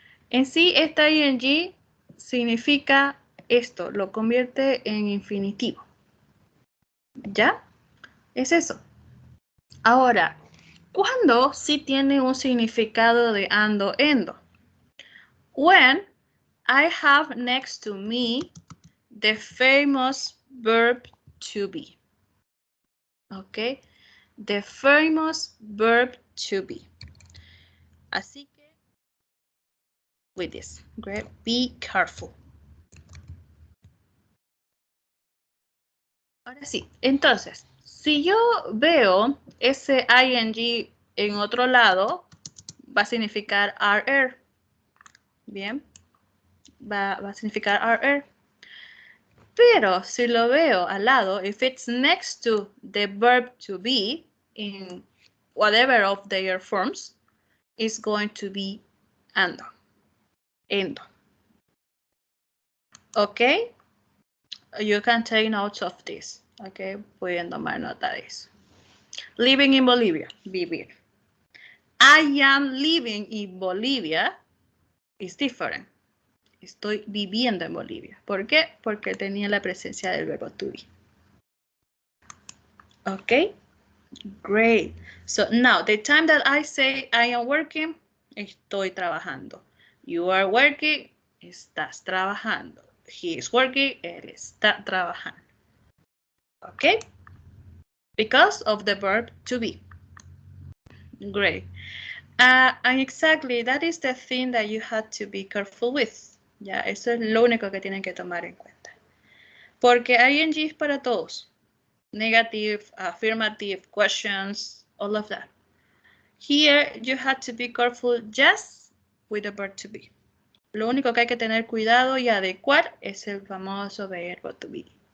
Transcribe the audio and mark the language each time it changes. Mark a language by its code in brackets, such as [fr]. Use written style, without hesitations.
[es] En sí, esta ing significa esto, lo convierte en infinitivo. ¿Ya? Es eso. Ahora, ¿cuándo sí tiene un significado de ando, endo? [en] When I have next to me the famous verb to be. ¿Ok? The famous verb to be. [es] Así que, [en] with this, great, be careful. [es] Ahora sí, entonces, si yo veo ese ing en otro lado, va a significar are. Bien, va a significar are. Pero si lo veo al lado, [en] if it's next to the verb to be in whatever of their forms, it's going to be ando. Endo. Okay? You can take notes of this. Okay? [es] Pueden tomar nota de eso. [en] Living in Bolivia. Vivir. I am living in Bolivia is different. [es] Estoy viviendo en Bolivia. ¿Por qué? Porque tenía la presencia del verbo to be. [en] Okay? Great. So now, the time that I say I am working, [es] estoy trabajando. [en] You are working, [es] estás trabajando. [en] He is working, [es] él está trabajando. [en] Okay? Because of the verb to be. Great. And exactly, that is the thing that you have to be careful with. [es] Ya, eso es lo único que tienen que tomar en cuenta. Porque ing es para todos. [en] Negative, affirmative, questions, all of that. Here, you have to be careful just with the verb to be. [es] Lo único que hay que tener cuidado y adecuar es el famoso verbo to be.